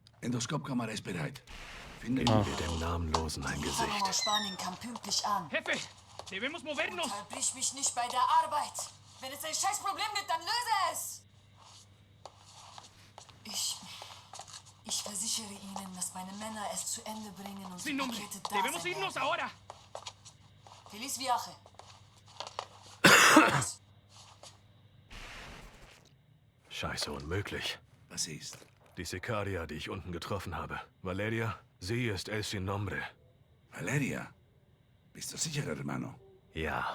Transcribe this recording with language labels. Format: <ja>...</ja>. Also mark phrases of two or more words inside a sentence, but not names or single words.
<de>Endoskopkamera ist bereit. Finden wir den Namenlosen ein Gesicht. Panama Spanien kam pünktlich an.</de> <es>Jefe, debemos movernos.</es> <de>Unterbrich mich nicht bei der Arbeit. Wenn es ein Scheißproblem gibt, dann löse es. Ich versichere Ihnen, dass meine Männer es zu Ende bringen und</de> <es>Sin</es> <de>die</de> <es>nombre.</es> <de>Pakete da</de> <es>Debemos</es> <de>sein</de> <es>irnos</es> <de>werden.</de> <es>ahora. Feliz viaje.</es> <de>Scheiße, unmöglich. Was ist? Die Sicaria, die ich unten getroffen habe. Valeria, sie ist El Sin Nombre. Valeria? Bist du sicher, hermano? Ja.</de>